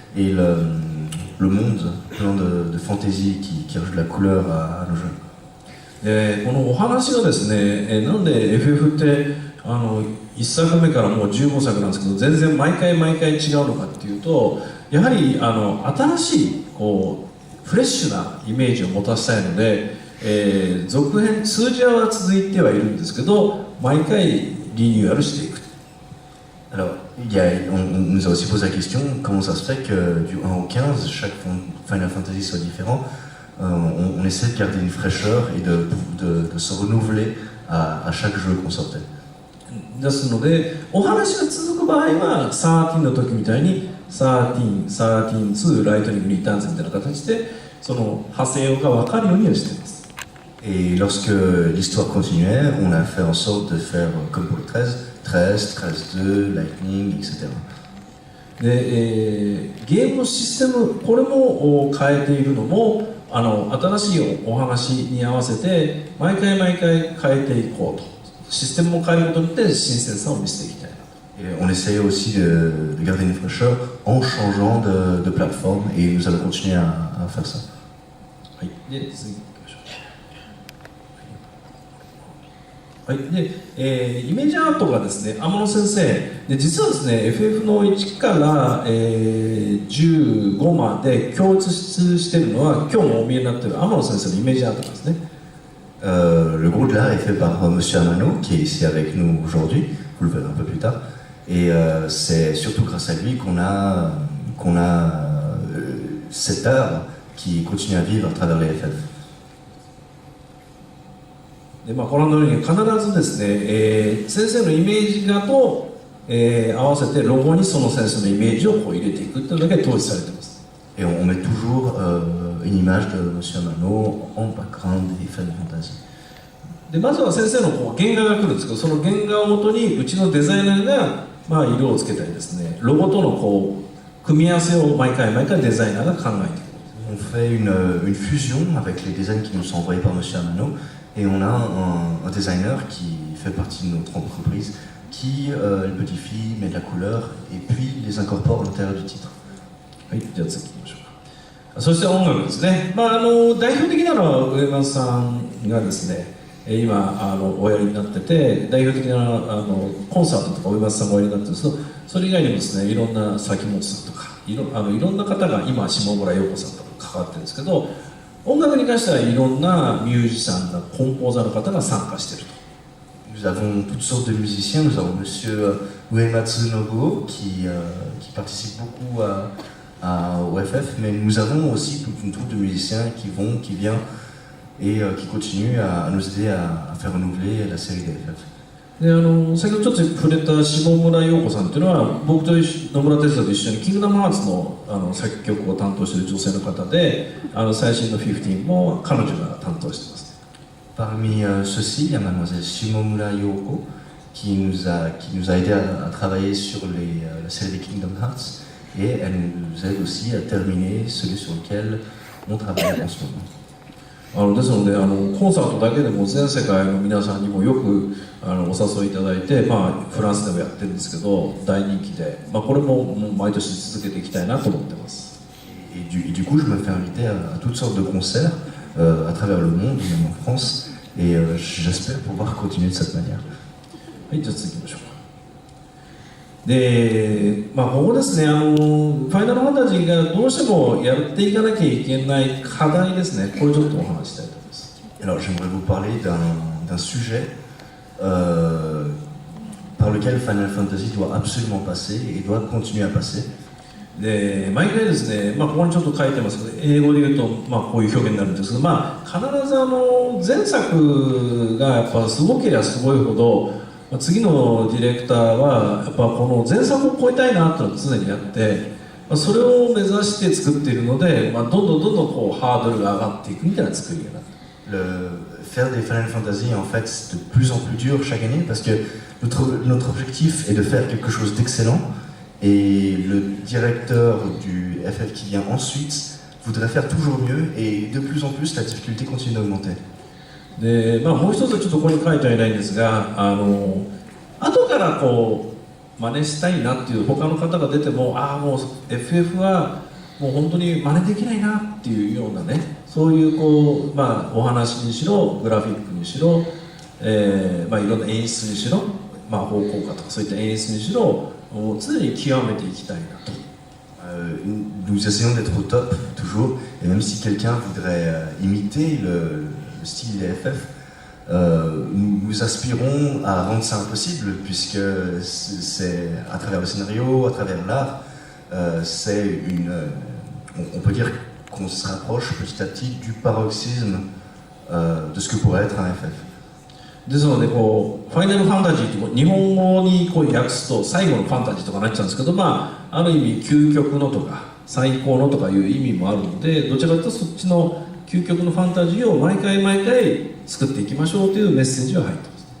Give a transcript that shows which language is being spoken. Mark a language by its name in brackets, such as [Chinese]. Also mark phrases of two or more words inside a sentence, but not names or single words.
[French] et le monde plein de fantaisie qui rajoute de la couleur à nos jeux. [Japanese] このお話がですね、なんで FF って1作目からもう15作なんですけど全然毎回違うのかっていうと、やはり新しいこうフレッシュなイメージを持たせたいので、続編数字は続いてはいるんですけど毎回リニューアルしていく。 [French] Alors, on nous a aussi posé la question comment ça se fait que du 1 au 15, chaque Final Fantasy soit différent. On essaie de garder une fraîcheur et de se renouveler à chaque jeu qu'on sortait. [Japanese] ですので、お話が続く場合は13の時みたいに13、2、ライトニング、リターンズみたいな形でその派生が分かるようにはしています。 [French] Et lorsque l'histoire continuait, on a fait en sorte de faire comme pour le 13, 13-2, Lightning, etc. [Japanese] で、ゲームのシステム、これも変えているのも新しいお話に合わせて毎回変えていこうと、システムを変えることによって新鮮さを見せていきたいなと。 [French] Et on essayait aussi de garder une fraîcheur en changeant de plateforme et nous allons continuer à faire ça. [Japanese] はい、で次行きましょう。はい、で、イメージアートがですね、天野先生で、実はですね FF の1から、15まで共通しているのは今日もお見えになっている天野先生のイメージアートなんですね。 [French] Le gros de l'art est fait par Monsieur Amano, qui est ici avec nous aujourd'hui, vous le verrez un peu plus tard. Et c'est surtout grâce à lui qu'on a cet art qui continue à vivre à travers les FF. [Japanese] でご覧のように必ずですね、先生のイメージ画と、合わせてロゴにその先生のイメージをこう入れていくというのだけ統一されています。 [French] Et on met toujours une image de Monsieur Amano en background des Final Fantasy. [Japanese] でまずは先生のこう原画が来るんですけど、その原画をもとにうちのデザイナーが、色をつけたりですね、ロゴとのこう組み合わせを毎回デザイナーが考えていく。 [French] On fait une fusion avec les designs qui nous sont envoyés par Monsieur Amano et on a un designer qui fait partie de notre entreprise qui les modifie, met de la couleur et puis les incorpore à l'intérieur du titre. [Japanese] はい、じゃあ次行きましょうか。そして音楽ですね。代表的なのは上松さんがですね、今おやりになってて、代表的なコンサートとか上松さんがおやりになってるんですけど、それ以外にもですね、いろんな崎本さんとかいろんな方が今下村陽子さんとか関わってるんですけど、音楽に関してはいろんなミュージシャンがコンポーザーの方が参加していると。 [French] Nous avons toutes sortes de musiciens. Nous avons Monsieur Uematsu Nobuo qui participe beaucoup au FF, mais nous avons aussi toute une troupe de musiciens qui vient et qui continue à nous aider à faire renouveler la série des FF. [Japanese] で先ほどちょっと触れた下村陽子さんというのは僕と野村哲也と一緒にキングダムハーツの作曲を担当している女性の方で、最新の15も彼女が担当しています。 [French] Parmi ceux-ci, il y a Mademoiselle Shimomura Yoko qui nous a aidé à travailler sur la série des Kingdom Hearts et elle nous aide aussi à terminer celui sur lequel on travaille en ce moment. [Japanese] ですのでコンサートだけでも全世界の皆さんにもよくお誘いいただいて、フランスでもやってるんですけど大人気で、これも毎年続けていきたいなと思ってます。 [French] Et du coup, je me fais inviter à toutes sortes de concerts à travers le monde, même en France, et j'espère pouvoir continuer de cette manière. [Japanese] はい、じゃあ次行きましょうか。で、ここですね、ファイナルファンタジーがどうしてもやっていかなきゃいけない課題ですね、これちょっとお話ししたいと思います。 [French] Alors, j'aimerais vous parler d'un sujet par lequel Final Fantasy doit absolument passer et doit continuer à passer. [Japanese] で毎回ですね、ここにちょっと書いてますけど、英語で言うと、こういう表現になるんですけど、必ず前作がやっぱすごければすごいほど、次のディレクターはやっぱこの前作を超えたいなっていうのが常にあって、それを目指して作っているので、どんどんこうハードルが上がっていくみたいな作りになっている。 [French] Faire des Final Fantasy, en fait, c'est de plus en plus dur chaque année parce que notre objectif est de faire quelque chose d'excellent et le directeur du FF qui vient ensuite voudrait faire toujours mieux et de plus en plus la difficulté continue d'augmenter. [Japanese] でもう一つちょっとここに書いてはいないんですが、後からこ真似したいなっていう他の方が出ても、もう FF はもう本当に真似できないなっていうようなね、そういうこう、お話にしろグラフィックにしろ、いろんな演出にしろ、方向化とかそういった演出にしろ常に極めていきたいなと。 [French] Nous essayons d'être au top toujours, et même si quelqu'un voudrait imiter le style des FF, nous aspirons à rendre ça impossible, puisque c'est à travers le scénario, à travers l'art, on peut dire qu'on se rapproche petit à petit du paroxysme de ce que pourrait être un FF. [Japanese] ですのでこうファイナルファンタジーって日本語にこう訳すと最後のファンタジーとかなっちゃうんですけど、ある意味究極のとか最高のとかいう意味もあるので、どちらかというとそっちの究極のファンタジーを毎回毎回作っていきましょうというメッセージは入ってます。